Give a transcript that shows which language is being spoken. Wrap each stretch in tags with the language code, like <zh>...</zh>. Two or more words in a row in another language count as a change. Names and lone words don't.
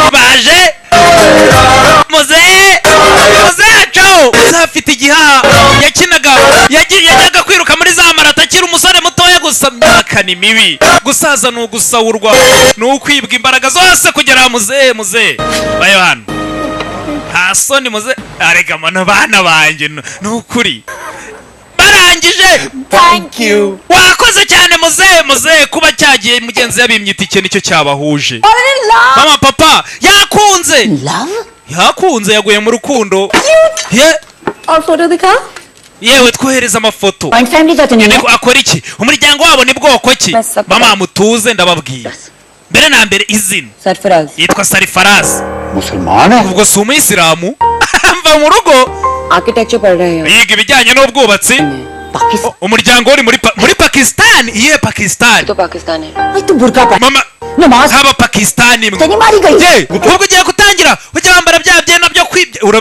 <rw>muzehe caho muzehe afite igihaha yakinaga yajyaga kwiruka muri za marato akiri umusore mutoya gusa myaka ni mibi gusaza ni ugusahurwa ni ukwibwa imbaraga zose kugera muzehe bayo hano nta soni muzehe arega mano bana banjye ni ukuri barangije</rw> <en>Thank you.</en> <rw>wakoze cyane muzehe kuba cyagiye mugenzi yabimye itike nicyo cyabahuje mama papa yakunze yaguye mu rukundo ye</rw> <hi>और फोटो दिखा</hi> <rw>yewe twohereza amafoto</rw> <en>Joint family</en> <hi>का तो नहीं है</hi> <rw>akora iki umuryango wabo ni bwoko ki Basa- mama mutuze ndababwira mbere na mbere izina</rw> <hi>सरफराज</hi> <rw>yitwa Sarifarazi</rw> <hi>मुसलमान है</hi> <rw>ubwo si umuyisilamu mva mu rugo</rw> <hi>आर्किटेक्चर पढ़ रहे हैं</hi> <rw>yiga ibijyanye n'ubwubatsi</rw> <hi>पाकिस्तान</hi> <rw>umuryango uri muri Pakistan iye Pakistan</rw> <hi>तो पाकिस्तान है भाई तू बुर्का पहन</hi> <rw>mama</rw> <hi>नमाज</hi> <rw>haba Pakistan imwe</rw> <hi>तेरी मारी गई</hi> <rw>ye ubwo ugiye gutangira ujya wambara bya byenda byo kwibye</rw>